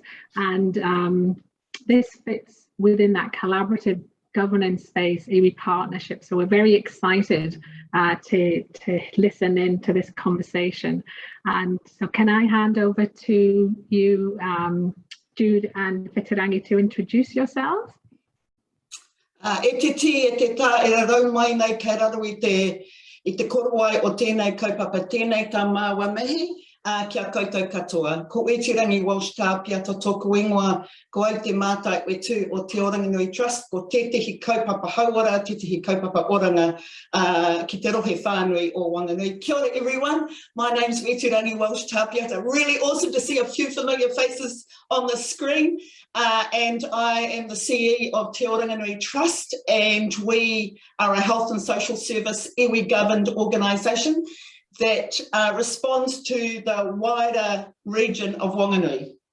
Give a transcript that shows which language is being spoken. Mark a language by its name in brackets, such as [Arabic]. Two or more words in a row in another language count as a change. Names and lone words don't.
[English] And this fits within that collaborative governance space, iwi partnership. So we're very excited to listen in to this conversation. And so can I hand over to you, Jude and Whiturangi, to introduce yourselves? [Māori] E te ti, e te tā, e rau mai nei kei raro i te korowai o tēnei kaupapa, tēnei tā māua mihi, kia koutou katoa. Ko Aotearoa Walsh Tāpiata tōku ingoa, ko Aotearoa Mātai Wetu o Te Oranganui Trust, ko tētehi kaupapa hauora, tētehi kaupapa oranga ki te rohe whānui o Wanganui. Kia ora [English] everyone, my name's Aotearoa Walsh Tāpiata. Really awesome to see a few familiar faces on the screen. And I am the CEO of Te Oranganui Trust, and we are a health and social service iwi governed organisation that responds to the wider region of Wanganui.